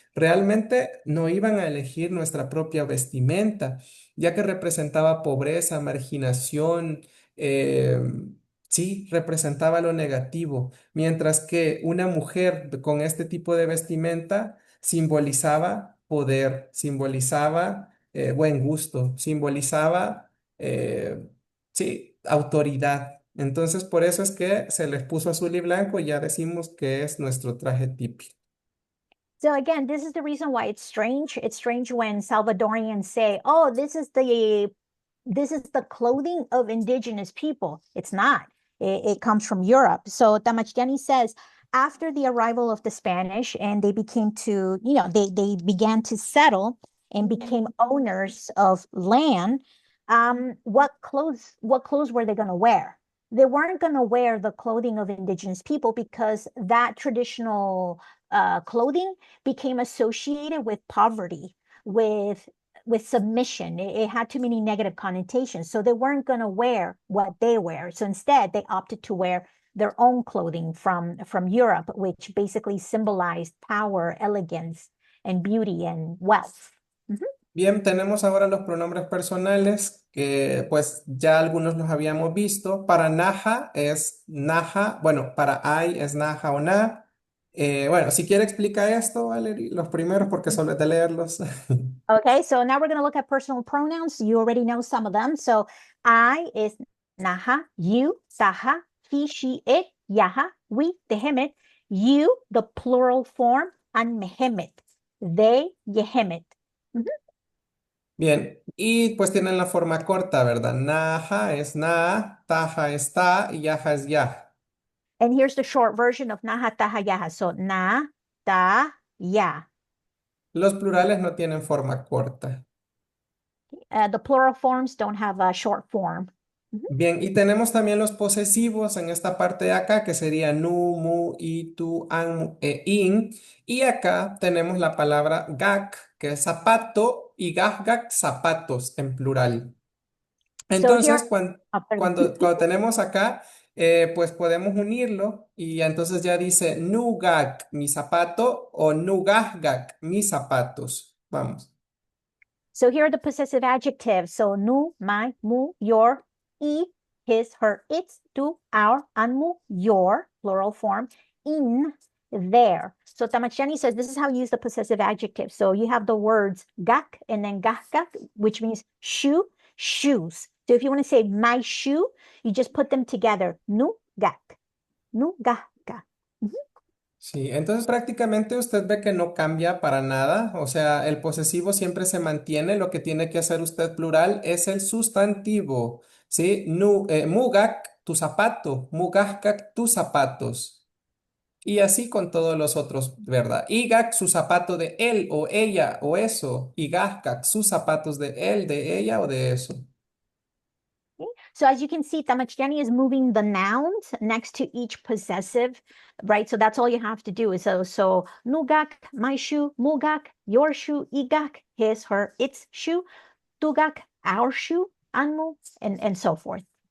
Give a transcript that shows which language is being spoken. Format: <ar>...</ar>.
<es>Realmente no iban a elegir nuestra propia vestimenta, ya que representaba pobreza, marginación, eh, sí, representaba lo negativo, mientras que una mujer con este tipo de vestimenta simbolizaba poder, simbolizaba buen gusto, simbolizaba sí, autoridad. Entonces, por eso es que se les puso azul y blanco y ya decimos que es nuestro traje típico.</es> <en>So again, this is the reason why it's strange. It's strange when Salvadorians say, "Oh, this is the clothing of indigenous people." It's not. It comes from Europe. So Tamachtiani says, after the arrival of the Spanish and they became to, they began to settle and became owners of land, what clothes were they going to wear? They weren't going to wear the clothing of indigenous people because that traditional clothing became associated with poverty, with submission. It had too many negative connotations. So they weren't going to wear what they wear. So instead, they opted to wear their own clothing from Europe, which basically symbolized power, elegance, and beauty and wealth.</en> <es>Bien, tenemos ahora los pronombres personales que pues ya algunos los habíamos visto. Para naja es naja, bueno, para ay es naja o na. Bueno, si quiere explica esto, Valerie, los primeros porque solo es de leerlos.</es> <en>Okay, so now we're going to look at personal pronouns. You already know some of them. So I is naha, you, saha, he, she, it, yaha, we, tehemit, you, the plural form, and mehemit, they, yehemit.</en> <es>Bien, y pues tienen la forma corta, ¿verdad? Naja es na, taja es ta y yaja es ya.</es> <en>And here's the short version of naha, taha, yaha. So na, ta, ya.</en> <es>Los plurales no tienen forma corta.</es> <en>The plural forms don't have a short form.</en> <es>Bien, y tenemos también los posesivos en esta parte de acá, que sería nu, mu, i, tu, an, mu, e, in. Y acá tenemos la palabra gak, que es zapato, y gak, zapatos en plural.</es> <en>So here,</en> <es>Entonces,</es> <en>pardon.</en> <es>cuando tenemos acá, pues podemos unirlo y entonces ya dice nugak, mi zapato, o nugahgak, mis zapatos. Vamos.</es> <en>So here are the possessive adjectives. So nu, my, mu, your, I, his, her, its, tu, our, anmu, your, plural form, in, their. So Tamachani says this is how you use the possessive adjective. So you have the words gak and then gahgak, which means shoe, shoes. So if you want to say my shoe, you just put them together.</en> <ppl>Nu, gak. Nu, gahgak.</ppl> <es>Sí, entonces prácticamente usted ve que no cambia para nada, o sea, el posesivo siempre se mantiene, lo que tiene que hacer usted plural es el sustantivo, ¿sí? Mugak, tu zapato, mugakak, tus zapatos, y así con todos los otros, ¿verdad? Igak, su zapato de él o ella o eso, y gahkak, sus zapatos de él, de ella o de eso.</es> <en>So as you can see, Tamachjani is moving the nouns next to each possessive, right? So that's all you have to do is so nugak, my shoe, mugak, your shoe, igak, his, her, its shoe, tugak, our shoe, anmu, and so forth.</en>